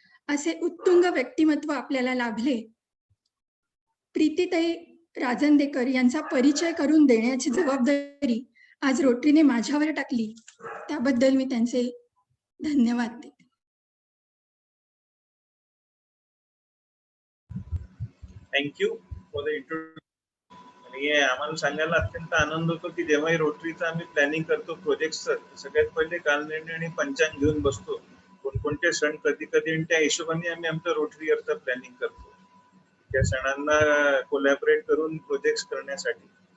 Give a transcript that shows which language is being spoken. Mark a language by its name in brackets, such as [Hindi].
[Marathi] असे उत्तुंग व्यक्तिमत्व आपल्याला लाभले. प्रीतीताई राजंदेकर यांचा परिचय करून देण्याची जबाबदारी आज रोटरीने माझ्यावर टाकली. त्याबद्दल मी त्यांचे धन्यवाद देते. [English] Thank you for the introduction. [Marathi] आणि आम्हाला सांगायला अत्यंत आनंद होतो की जेव्हाही रोटरीचं आम्ही प्लॅनिंग करतो प्रोजेक्टचं, सगळ्यात पहिले कालनिर्णय आणि पंचांग घेऊन बसतो. कोणकोणते सण कधी कधी, आणि त्या हिशोबाने आम्ही आमचं रोटरी अर्थ प्लॅनिंग करतो त्या सणांना कोलॅबरेट करून प्रोजेक्ट करण्यासाठी.